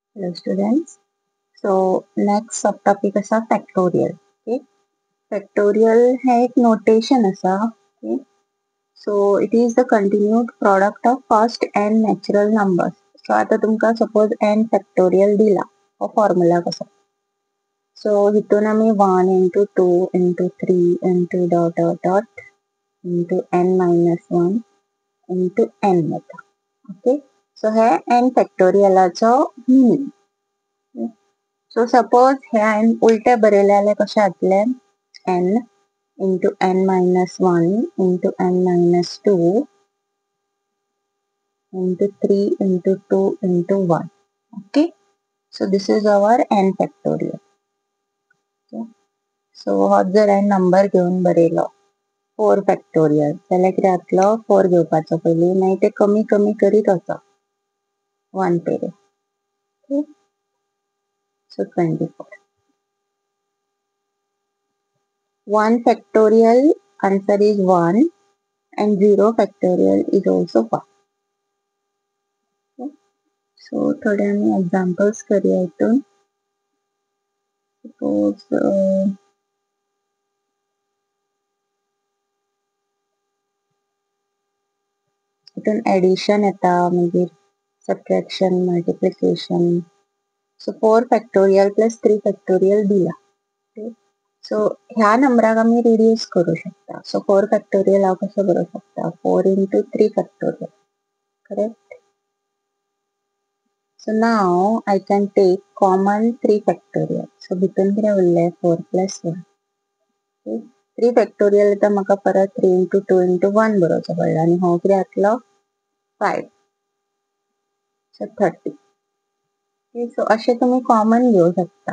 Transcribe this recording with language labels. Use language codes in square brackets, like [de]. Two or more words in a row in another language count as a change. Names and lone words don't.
[en] Hello students. So next subtopic असा factorial. Okay. [kok] Factorial हे एक notation असा. Okay. [en] So it is the continued product of first n natural numbers. [kok] So आता तुमका [en] suppose n factorial [kok] दिला हो formula कसा. So हितून आम्ही [en] 1 into 2 into 3 into dot dot dot into n minus 1 into n [kok] येता. Okay. So हे [en] n factorial [kok] चा meaning. [en] so suppose [kok] हे हांवें उलटे बरयले जाल्यार कशें जातले [en] n into n minus 1 into n minus 2 into 3 into 2 into 1. [kok] Okay. [en] So this is our n factorial. [kok] Okay. So हो जर हांवें नंबर घेवन बरयलो 4 factorial जाल्यार कितें जातलो 4 घेवपाचो पयलीं मागीर ते कमी कमी करीत वचप 1 पेरेन. [en] Okay. So 24. 1 factorial answer is 1 and 0 factorial is also 1. Okay. [kok] So थोडे आम्ही एक्झाम्पल्स करूया हितून. सपोज हितून एडिशन येता मागीर [en] subtraction multiplication. so 4 factorial plus 3 factorial दिला. [kok] सो ह्या नंबराक आम्ही रिड्यूस करू शकता. सो 4 फॅक्टोरियल हांव कसो करू शकता 4 into 3 फॅक्टोरियल. करेक्ट. [en] So now I can take common 3 factorial. [kok] So भितून कितें उरले 4 plus 1. Okay. 3 factorial येता म्हाका परत 3 into 2 into 1 बरोवचो पडलो आनी हो कितें जातलो 5. [en] So 30. Okay. [kok] So अशें तुमी कॉमन घेवं शकता.